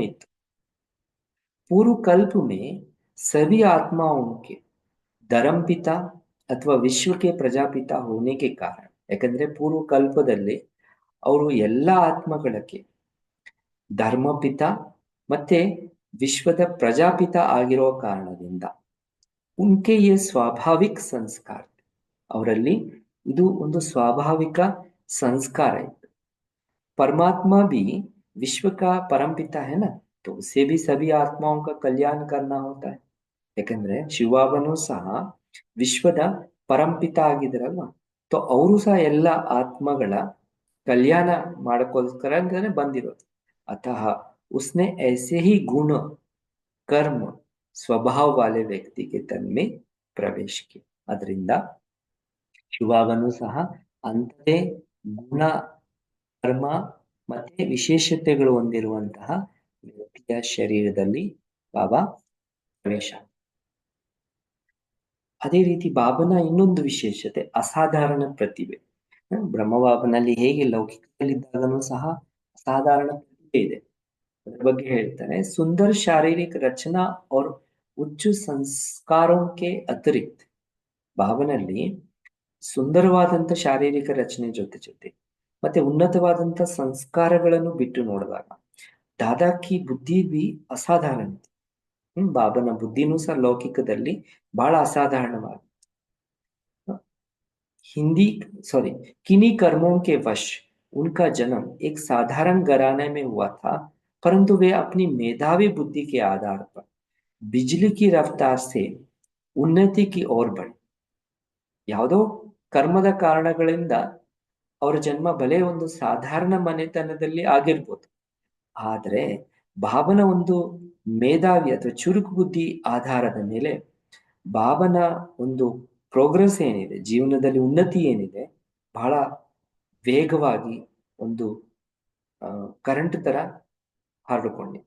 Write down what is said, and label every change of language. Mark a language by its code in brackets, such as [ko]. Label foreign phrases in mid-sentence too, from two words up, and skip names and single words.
[kn] ಇತ್ತು [hi] पूर्व कल्प में सभी आत्माओं के धर्मपिता [kn] ಅಥವಾ ವಿಶ್ವಕ್ಕೆ ಪ್ರಜಾಪಿತ [hi] होने के कारण [kn] ಯಾಕಂದ್ರೆ ಪೂರ್ವ ಕಲ್ಪದಲ್ಲಿ ಅವರು ಎಲ್ಲ ಆತ್ಮಗಳಿಗೆ ಧರ್ಮಪಿತ ಮತ್ತೆ ವಿಶ್ವದ ಪ್ರಜಾಪಿತ ಆಗಿರೋ ಕಾರಣದಿಂದ [hi] उनके ये स्वाभाविक संस्कार, [kn] ಅವರಲ್ಲಿ ಇದು ಒಂದು ಸ್ವಾಭಾವಿಕ [hi] संस्कार है। परमात्मा भी विश्व का परमपिता है ना, तो उसे भी सभी आत्माओं का कल्याण करना होता है। [kn] ಯಾಕಂದ್ರೆ ಶಿವಬಾಬನು ಸಹ ವಿಶ್ವದ ಪರಂಪಿತ ಆಗಿದ್ರಲ್ವಾ, तो ಅವರು ಸಹ ಎಲ್ಲ ಆತ್ಮಗಳ कल्याण ಮಾಡೋಕ್ಕೋಸ್ಕರ ಅಂತಾನೆ ಬಂದಿರೋದು। [hi] अतः उसने ऐसे ही गुण कर्म स्वभाव वाले व्यक्ति के तन में प्रवेश किया। [kn] ಅದರಿಂದ ಶಿವಬಾಬನು ಸಹ ಅಂಥದೇ ಗುಣ ಕರ್ಮ ಮತ್ತೆ ವಿಶೇಷತೆಗಳು ಹೊಂದಿರುವಂತಹ ವ್ಯಕ್ತಿಯ ಶರೀರದಲ್ಲಿ ಬಾಬಾ ಪ್ರವೇಶ। ಅದೇ ರೀತಿ ಬಾಬನ ಇನ್ನೊಂದು ವಿಶೇಷತೆ ಅಸಾಧಾರಣ ಪ್ರತಿಭೆ। ಬ್ರಹ್ಮಬಾಬನಲ್ಲಿ ಹೇಗೆ ಲೌಕಿಕದಲ್ಲಿದ್ದಾಗನೂ ಸಹ ಅಸಾಧಾರಣ ಪ್ರತಿಭೆ ಇದೆ, ಅದರ ಬಗ್ಗೆ ಹೇಳ್ತಾರೆ। [hi] सुंदर शारीरिक रचना और उच्च संस्कारों के अतिरिक्त [kn] ಬಾಬನಲ್ಲಿ ಸುಂದರವಾದಂಥ ಶಾರೀರಿಕ ರಚನೆ ಜೊತೆ ಜೊತೆ ಮತ್ತೆ ಉನ್ನತವಾದಂಥ ಸಂಸ್ಕಾರಗಳನ್ನು ಬಿಟ್ಟು ನೋಡಿದಾಗ [hi] दादा की बुद्धि भी असाधारण। [kn] ಬಾಬನ ಬುದ್ಧಿನೂ ಸಹ ಲೌಕಿಕದಲ್ಲಿ ಬಹಳ ಅಸಾಧಾರಣವಾದ। [hi] हिंदी सॉरी किन्हीं कर्मों के वश उनका जन्म एक साधारण घराने में हुआ था, परंतु वे अपनी मेधावी बुद्धि के आधार पर बिजली की रफ्तार से उन्नति की ओर बढ़े। [kn] ಯಾವುದೋ ಕರ್ಮದ ಕಾರಣಗಳಿಂದ ಅವರ ಜನ್ಮ ಬಲೆ ಒಂದು ಸಾಧಾರಣ ಮನೆತನದಲ್ಲಿ ಆಗಿರ್ಬೋದು, ಆದರೆ ಬಾಬನ ಒಂದು ಮೇಧಾವಿ ಅಥವಾ ಚುರುಕು ಬುದ್ಧಿ ಆಧಾರದ ಮೇಲೆ ಬಾಬನ ಒಂದು ಪ್ರೋಗ್ರೆಸ್ ಏನಿದೆ, ಜೀವನದಲ್ಲಿ ಉನ್ನತಿ ಏನಿದೆ, ಬಹಳ ವೇಗವಾಗಿ ಒಂದು ಕರೆಂಟ್ ತರ ಹರಡಿಕೊಂಡಿತ್ತು।